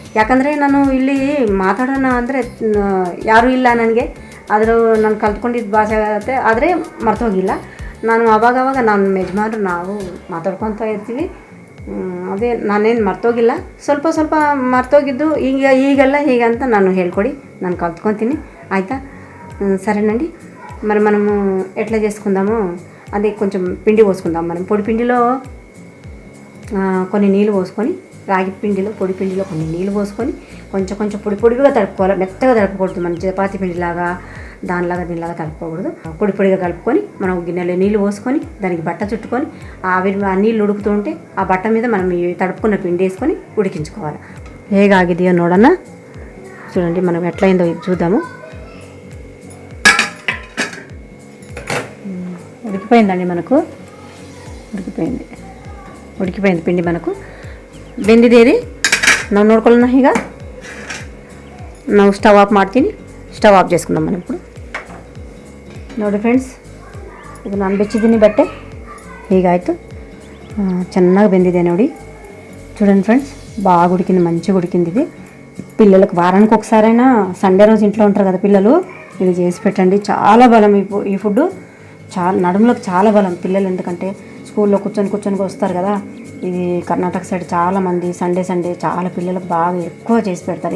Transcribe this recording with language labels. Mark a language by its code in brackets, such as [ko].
[kn] ಯಾಕಂದರೆ ನಾನು ಇಲ್ಲಿ ಮಾತಾಡೋಣ ಅಂದರೆ ಯಾರೂ ಇಲ್ಲ ನನಗೆ, ಆದರೂ ನಾನು ಕಲ್ತ್ಕೊಂಡಿದ್ದು ಭಾಷೆ ಆಗುತ್ತೆ, ಆದರೆ ಮರ್ತೋಗಿಲ್ಲ. ನಾನು ಆವಾಗವಾಗ ನನ್ನ ಯಜಮಾನ್ರು ನಾವು ಮಾತಾಡ್ಕೊತಾ ಇರ್ತೀವಿ. ನಾನೇನು ಮರ್ತೋಗಿಲ್ಲ, ಸ್ವಲ್ಪ ಮರ್ತೋಗಿದ್ದು ಈಗೆಲ್ಲ ಹೀಗಂತ ನಾನು ಹೇಳ್ಕೊಡಿ, ನಾನು కలుపుకొంತೀನಿ. [te] ఆయితా సరేనండి. మరి మనము ఎట్లా చేసుకుందాము, అదే కొంచెం పిండి పోసుకుందాం. మనం పొడి పిండిలో కొన్ని నీళ్ళు పోసుకొని, రాగి పిండిలో పొడి పిండిలో కొన్ని నీళ్ళు పోసుకొని కొంచెం పొడిగా తడుపుకోవాలి. మెత్తగా తడపకూడదు, మన చపాతీ పిండిలాగా దీనిలాగా తడుపుకోకూడదు. పొడిగా కలుపుకొని మనం గిన్నెలో నీళ్ళు పోసుకొని దానికి బట్ట చుట్టుకొని ఆ నీళ్ళు ఉడుకుతూ ఉంటే ఆ బట్ట మీద మనం ఈ తడుపుకున్న పిండి వేసుకొని ఉడికించుకోవాలి. [kn] ಹೇಗಾಗಿದೆಯೋ ನೋಡೋಣ. [te] చూడండి మనం ఎట్లయిందో ఇది చూద్దాము. ఉడికిపోయిందండి, మనకు ఉడికిపోయింది పిండి, మనకు ಬೆಂದಿದೆ. [kn] ನಾವು ನೋಡ್ಕೊಳ್ಳೋಣ. ಈಗ ನಾವು ಸ್ಟವ್ ಆಫ್ ಮಾಡ್ತೀನಿ. ಸ್ಟವ್ ಆಫ್ [te] చేసుకుందాం మనం ఇప్పుడు. [kn] ನೋಡಿ ಫ್ರೆಂಡ್ಸ್, ಇದು ನಾನು ಬೆಚ್ಚಿದ್ದೀನಿ ಬಟ್ಟೆ, ಹೀಗಾಯಿತು. ಚೆನ್ನಾಗಿ ಬೆಂದಿದೆ ನೋಡಿ. [te] చూడండి ఫ్రెండ్స్, బాగా ఉడికింది, మంచిగా ఉడికింది. ఇది పిల్లలకు వారానికి ఒకసారైనా సండే రోజు ఇంట్లో ఉంటారు కదా పిల్లలు, ఇది చేసి పెట్టండి. చాలా బలం ఈ ఫుడ్, చాలా నడుములకు చాలా బలం పిల్లలు, ఎందుకంటే స్కూల్లో కూర్చొని వస్తారు కదా. ఇది కర్ణాటక సైడ్ చాలామంది సండే చాలా పిల్లలకు బాగా ఎక్కువ చేసి పెడతారు.